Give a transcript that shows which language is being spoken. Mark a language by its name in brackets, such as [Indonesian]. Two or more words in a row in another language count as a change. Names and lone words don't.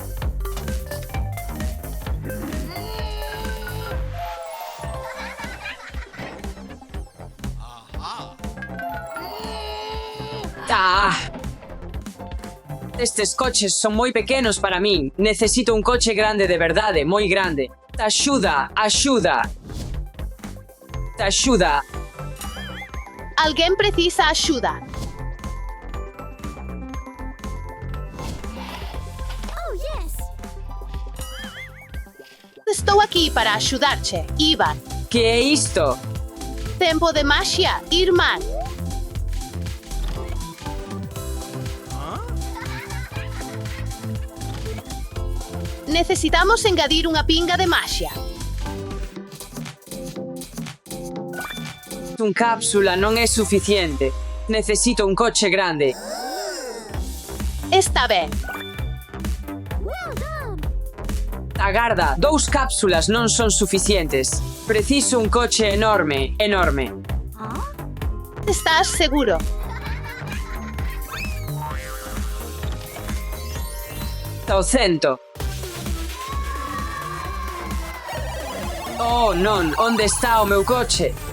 [Galician] Ah! Estes coches son moi pequenos para min. Necesito un coche grande de verdade, moi grande. Axuda, axuda. Axuda. [Portuguese] Alguém precisa ajuda. [English] Oh, yes. [Portuguese] Estou aqui para ajudar-te, Ivan. [Galician] Que é isto? [Portuguese] Tempo de magia, irmã. [Galician] Necesitamos engadir [Portuguese] uma pinga [Galician] de magia. Un cápsula non é suficiente. Necesito un coche grande. [Portuguese] Está bem. [English] Well done. [Galician] Agarda, 2 cápsulas non son suficientes. Preciso un coche enorme, enorme. Estás seguro? Ao cento. Oh, non, onde está o meu coche?